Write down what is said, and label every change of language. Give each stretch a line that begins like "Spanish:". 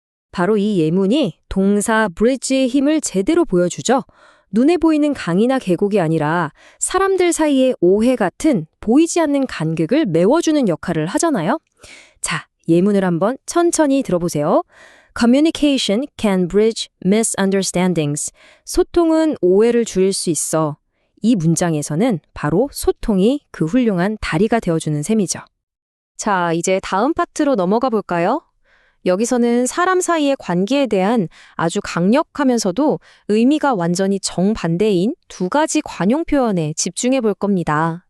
Korean: 바로 이 예문이 동사 bridge의 힘을 제대로 보여주죠. 눈에 보이는 강이나 계곡이 아니라 사람들 사이의 오해 같은 보이지 않는 간극을 메워주는 역할을 하잖아요. 자, 예문을 한번 천천히 들어보세요.
English: Communication can bridge misunderstandings.
Korean: 소통은 오해를 줄일 수 있어. 이 문장에서는 바로 소통이 그 훌륭한 다리가 되어주는 셈이죠. 자, 이제 다음 파트로 넘어가 볼까요? 여기서는 사람 사이의 관계에 대한 아주 강력하면서도 의미가 완전히 정반대인 두 가지 관용 표현에 집중해 볼 겁니다.